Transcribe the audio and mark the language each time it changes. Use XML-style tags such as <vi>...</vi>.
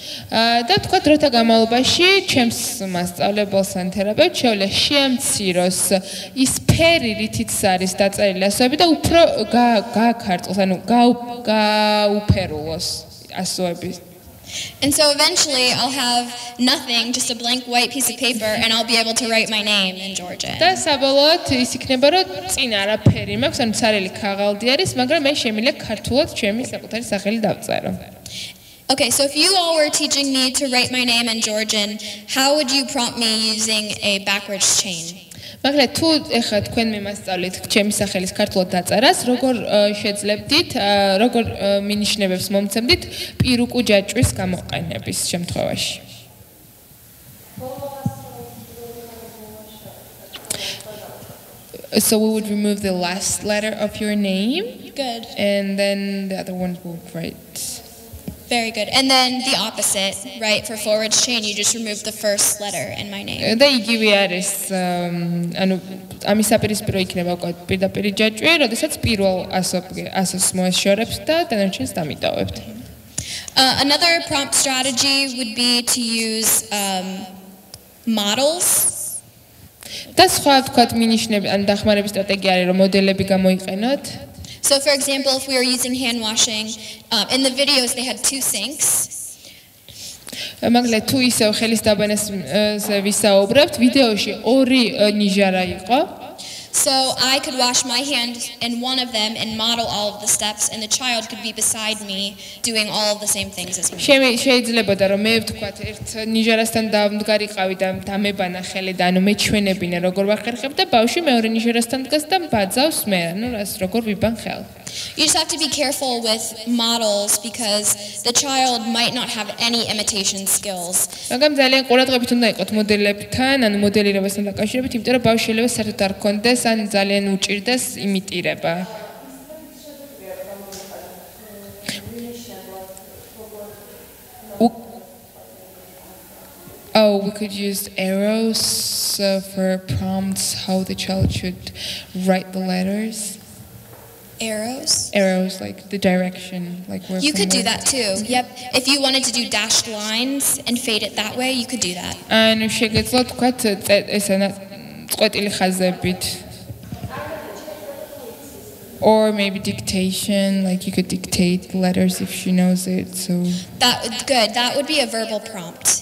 <ka>და თქვა დროთა განმავლობაში ჩემს მასწავლებელს ან თერაპევტს შეუძლია შეამციროს ის ფერი რითიც არის დაწერილი ასოები და უფრო გააქარწყოს, ანუ გაუფერულოს ასოები.</ka> <en>And so eventually I'll have nothing, just a blank white piece of paper, and I'll be able to write my name in Georgian.</en> <ka>და საბოლოოდ ის იქნება რომ წინ არაფერი მაქვს, ანუ ცარიელი ქაღალდი არის, მაგრამ მე შემიძლია ქართულად ჩემი საკუთარი სახელი დავწერო.</ka> <en>Okay, so if you all were teaching me to write my name in Georgian, how would you prompt me using a backwards chain?</en> <ka>მაგრამ თუ ეხლა თქვენ მე მასწავლეთ ჩემი სახელის ქართულად დაწერას, როგორ შეძლებდით, როგორ მინიშნებებს მომცემდით პირუკუ ჯაჭვის გამოყენების შემთხვევაში?</ka> <en>So we would remove the last letter of your name. Good. And then the other ones would write. Very good. And then the opposite, right? For forwards chain, you just remove the first letter in my name.</en> <ka>და იგივე არის, ანუ ამის საპირისპირო იქნება უკვე პირდაპირ ჯაჭვი, როდესაც პირველ ასოს მოეშორებს და დანარჩენს დამიტოვებთ.</ka> <en>Another prompt strategy would be to use models.</en> <ka>და სხვა თქვათ მინიშნები, ან დახმარების სტრატეგია არის, რომ მოდელები გამოიყენოთ.</ka> <en>So for example, if we were using hand washing, in the videos they had 2 sinks.</en> <ka>მაგრამ თუ ისევ ხელის დაბანას ვისაუბრებთ, ვიდეოში 2 ნიჟარა იყო.</ka> <en>So I could wash my hand in one of them and model all of the steps, and the child could be beside me doing all of the same things as me.</en> <ka>შეიძლებოდა რომ მე ვთქვათ ერთ ნიჟარასთან დამდგარიყავი და დამებანა ხელი და ანუ მეჩვენებინე როგორ ვახერხებ და ბავშვი მეორე ნიჟარასთან დგას და ბაძავს მე, ანუ რას როგორ ვიბან ხელ.</ka> <en>You just have to be careful with models because the child might not have any imitation skills.</en> <ka>მაგრამ ძალიან ყურადღებით უნდა იყოთ მოდელებთან, ანუ მოდელირებასთან დაკავშირებით, იმიტომ რომ ბავშვი შეიძლება საერთოდ არ კონდეს ან ძალიან უჭირდეს იმიტირება.</ka> <en>Oh, we could use arrows for prompts how the child should write the letters. Arrows, like the direction, like where. You could do that too. Yep. If you wanted to do dashed lines and fade it that way, you could do that.</en> <ka>ანუ შეგეძლოთ თქვათ ესენა წყვეტილი ხაზებით.</ka> <en>Or maybe dictation, like you could dictate letters if she knows it. So good. That would be a verbal prompt.</en>